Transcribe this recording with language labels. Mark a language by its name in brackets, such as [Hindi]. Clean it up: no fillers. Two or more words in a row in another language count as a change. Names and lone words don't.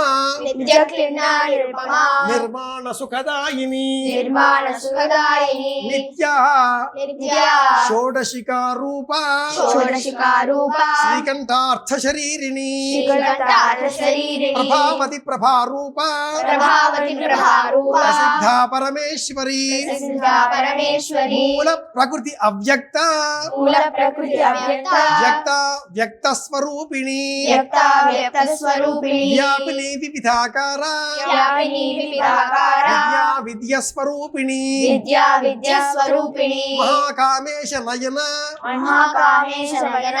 [Sanskrit] नित्यक्लिन्ना निरुपमा నిర్మాణ సుఖదాయిని निर्माणसुखदायिनी నిత్యా नित्या షోడశికా రూప षोडशिकारूपा శ్రీకంఠార్థ శరీరిణి श्रीकण्ठार्थशरीरिणी ప్రభావతి ప్రభారూప प्रभावति प्रभारूपा ప్రసిద్ధా పరమేశ్వరి प्रसिद्धा परमेश्वरी మూల ప్రకృతి అవ్యక్త मूलप्रकृति अव्यक्ता వ్యక్త వ్యక్త స్వరూప స్వరూపిణి వ్యక్తావ్యక్తస్వరూపిణి వ్యాపిని వివిధాకార వ్యాపిని వివిధాకార విద్యా స్వరూపిణి విద్యాస్వరూపిణి మహాకామేశ నయన మహాకామేశ నయన